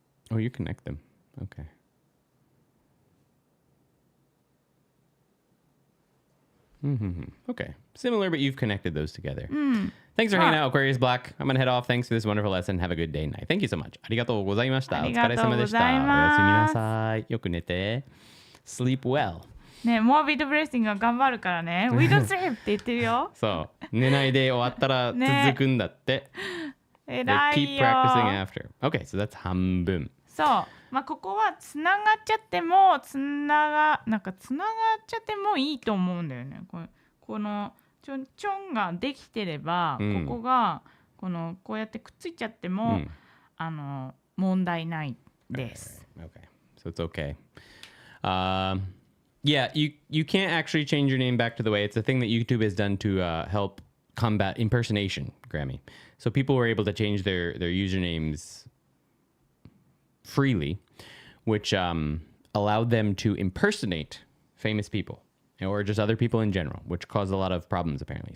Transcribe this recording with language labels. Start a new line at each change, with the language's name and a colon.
English: Oh, you connect them. Okay. Okay. Similar, but you've connected those together. Thanks for hanging out, Aquarius Black. I'm going to head off. Thanks for this wonderful lesson. Have a good day and night. Thank you so much.
Japanese: ありがとうございました。お疲れ様でした。おやすみなさい。よく寝て。
English: Sleep well.
Japanese: ね、モアビッドブレッシングが頑張るからね。
English: We don't sleep
Japanese: って言ってるよ。そう。寝ないで終わったら続くんだって。えらいよ。
English: Keep practicing after. Okay, so that's 半分。
Japanese: そう。まあここはつながっちゃってもつながっちゃってもいいと思うんだよね。このちょんができてれば、ここがこうやってくっついちゃっても、問題ないです。
English: Okay, so it's okay. Yeah, you can't actually change your name back to the way. It's a thing that YouTube has done to help combat impersonation, Grammy. So people were able to change their usernames freely, which allowed them to impersonate famous people or just other people in general, which caused a lot of problems apparently.